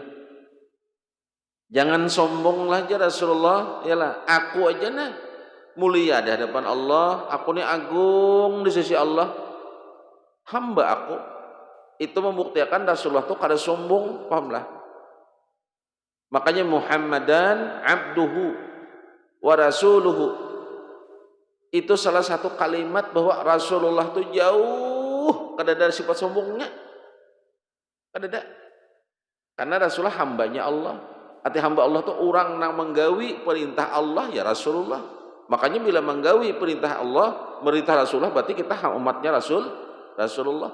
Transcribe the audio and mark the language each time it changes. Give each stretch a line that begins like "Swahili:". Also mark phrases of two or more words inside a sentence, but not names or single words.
Banjar: Jangan sombonglah aja Rasulullah. Yalah, aku aja nah mulia di hadapan Allah. Aku ini agung di sisi Allah. Hamba aku. Itu membuktikan Rasulullah itu kada sombong, pahamlah.
Arabic: Makanya محمدا عبده ورسوله.
Banjar: Itu salah satu kalimat bahwa Rasulullah itu jauh kada dari sifat sombongnya. Kada ada. Karena Rasulullah hambanya Allah. Arti hamba Allah itu orang yang menggawi perintah Allah ya Rasulullah. Makanya bila menggawi perintah Allah, merintah Rasulullah, berarti kita umatnya Rasulullah.